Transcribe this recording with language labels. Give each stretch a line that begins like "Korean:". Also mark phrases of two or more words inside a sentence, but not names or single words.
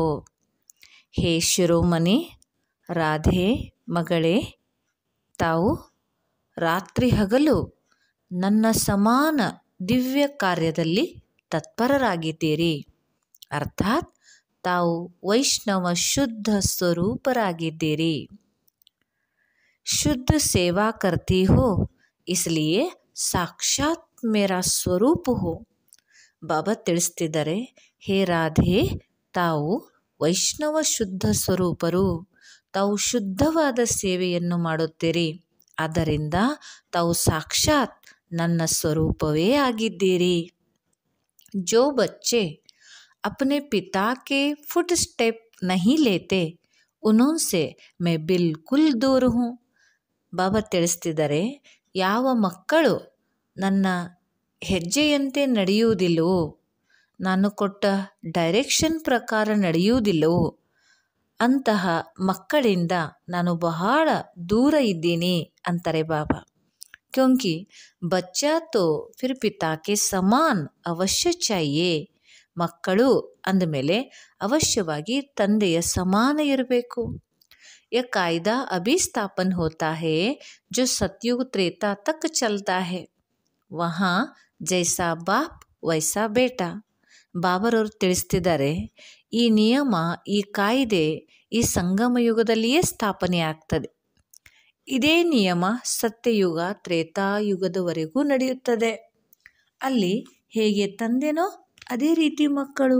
Hindi: हे शिरोमणि राधे मगळे,
Kannada: ತಾವು ರಾತ್ರಿ ಹಗಲು ನನ್ನ ಸಮಾನ ದಿವ್ಯ ಕಾರ್ಯದಲ್ಲಿ ತತ್ಪರರಾಗಿದ್ದೀರಿ. ಅರ್ಥಾತ್ ತಾವು ವೈಷ್ಣವ ಶುದ್ಧ ಸ್ವರೂಪರಾಗಿದ್ದೀರಿ.
Hindi: शुद्ध सेवा करती हो इसलिए साक्षात मेरा ಸ್ವರೂಪ हो.
Kannada: ಬಾಬಾ ತಿಳಿಸ್ತಿದ್ದಾರೆ, ಹೇ ರಾಧೆ, ತಾವು ವೈಷ್ಣವ ಶುದ್ಧ ಸ್ವರೂಪರು. ತಾವು ಶುದ್ಧವಾದ ಸೇವೆಯನ್ನು ಮಾಡುತ್ತೀರಿ. ಆದ್ದರಿಂದ ತಾವು ಸಾಕ್ಷಾತ್ ನನ್ನ ಸ್ವರೂಪವೇ ಆಗಿದ್ದೀರಿ.
Hindi: जो बच्चे अपने पिता के
English: foot step
Hindi: नहीं लेते उनसे मैं बिल्कुल दूर हूँ.
Kannada: ಬಾಬಾ ತಿಳಿಸ್ತಿದ್ದಾರೆ, ಯಾವ ಮಕ್ಕಳು ನನ್ನ ಹೆಜ್ಜೆಯಂತೆ ನಡೆಯುವುದಿಲ್ಲವೋ, ನಾನು ಕೊಟ್ಟ ಡೈರೆಕ್ಷನ್ ಪ್ರಕಾರ ನಡೆಯುವುದಿಲ್ಲವೋ ಅಂತಹ ಮಕ್ಕಳಿಂದ ನಾನು ಬಹಳ ದೂರ ಇದ್ದೀನಿ ಅಂತಾರೆ ಬಾಬಾ.
Hindi: क्योंकि बच्चा तो फिर पिता के समान अवश्य चाहिए.
Kannada: ಮಕ್ಕಳು ಅಂದಮೇಲೆ ಅವಶ್ಯವಾಗಿ ತಂದೆಯ ಸಮಾನ ಇರಬೇಕು.
Hindi: यह कायदा अभी स्थापन होता है जो सतयुग त्रेता तक चलता है. वहाँ जैसा बाप वैसा बेटा.
Kannada: ಬಾಬರವರು ತಿಳಿಸ್ತಿದ್ದಾರೆ, ಈ ನಿಯಮ, ಈ ಕಾಯ್ದೆ ಈ ಸಂಗಮ ಯುಗದಲ್ಲಿಯೇ ಸ್ಥಾಪನೆ ಆಗ್ತದೆ. ಇದೇ ನಿಯಮ ಸತ್ಯಯುಗ ತ್ರೇತಾಯುಗದವರೆಗೂ ನಡೆಯುತ್ತದೆ. ಅಲ್ಲಿ ಹೇಗೆ ತಂದೆನೋ ಅದೇ ರೀತಿ ಮಕ್ಕಳು.